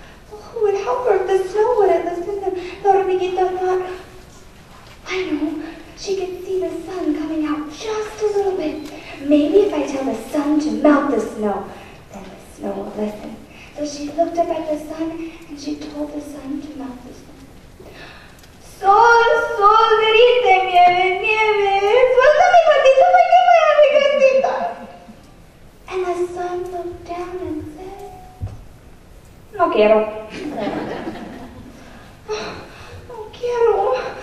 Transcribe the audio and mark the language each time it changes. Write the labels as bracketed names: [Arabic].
[English] Well, who would help her if the snow wouldn't listen? And La Hormiguita thought, I know. She could see the sun coming out just a little bit. Maybe if I tell the sun to melt the snow, then the snow will listen. So she looked up at the sun and she told the sun to melt the snow. [Spanish] Sol, derrite, nieve, suéltame tantito para que vaya a mi casita. [English] And the sun looked down and said, [Spanish] No quiero. No quiero.